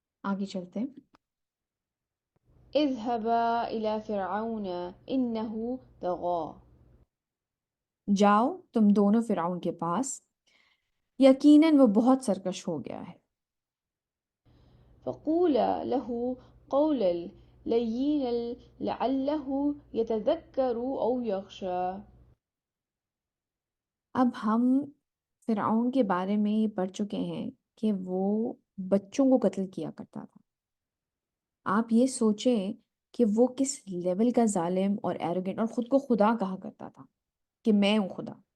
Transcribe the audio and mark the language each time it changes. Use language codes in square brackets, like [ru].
[ur] آگے چلتے ہیں. [ar] اذهبا إلى فرعون إنه طغى. [ur] جاؤ تم دونوں فرعون کے پاس، یقیناً وہ بہت سرکش ہو گیا ہے. [ar] فقولا له قولا لينا لعله يتذكر أو يخشى. [ur] اب ہم فرعون کے بارے میں یہ پڑھ چکے ہیں کہ وہ بچوں کو قتل کیا کرتا تھا. آپ یہ سوچیں کہ وہ کس لیول کا ظالم اور ایروگنٹ اور خود کو خدا کہا کرتا تھا کہ میں ہوں خدا.